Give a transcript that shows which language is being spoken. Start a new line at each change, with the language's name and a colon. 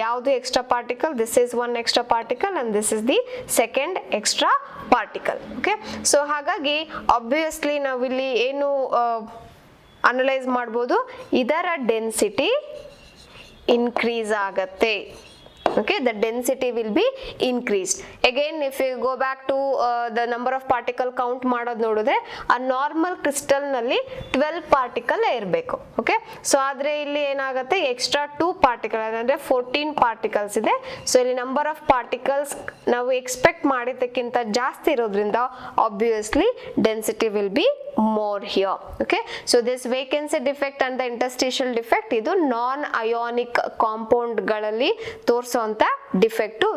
English: ಯಾವುದು extra particle? This is one extra particle and this is the second extra particle.
Kannada: Okay, so ಹಾಗಾಗಿ obviously ನಾವಿಲ್ಲಿ ಏನು analyse ಮಾಡ್ಬೋದು, ಇದರ ಡೆನ್ಸಿಟಿ ಇನ್ಕ್ರೀಸ್ ಆಗತ್ತೆ.
English: Okay, the density will be increased. Again, if you go back to the number of particle count
Kannada: ಮಾಡೋದು ನೋಡಿದ್ರೆ ಆ normal crystal ನಲ್ಲಿ 12 ಪಾರ್ಟಿಕಲ್ ಇರಬೇಕು. ಓಕೆ, ಸೊ ಆದ್ರೆ ಇಲ್ಲಿ ಏನಾಗುತ್ತೆ, ಎಕ್ಸ್ಟ್ರಾ 2 ಪಾರ್ಟಿಕಲ್ ಅಂದ್ರೆ 14 ಪಾರ್ಟಿಕಲ್ಸ್ ಇದೆ. ಸೊ ಇಲ್ಲಿ ನಂಬರ್ ಆಫ್ ಪಾರ್ಟಿಕಲ್ಸ್ ನಾವು ಎಕ್ಸ್ಪೆಕ್ಟ್ ಮಾಡಿದ್ದಕ್ಕಿಂತ ಜಾಸ್ತಿ ಇರೋದ್ರಿಂದ obviously density
English: Will be more here. Okay, so this vacancy defect and the interstitial defect
Kannada: ಇದು ನಾನ್ ಅಯಾನಿಕ್ ಕಾಂಪೌಂಡ್ ಗಳಲ್ಲಿ ತೋರಿಸುವಂತ ಡಿಫೆಕ್ಟ್.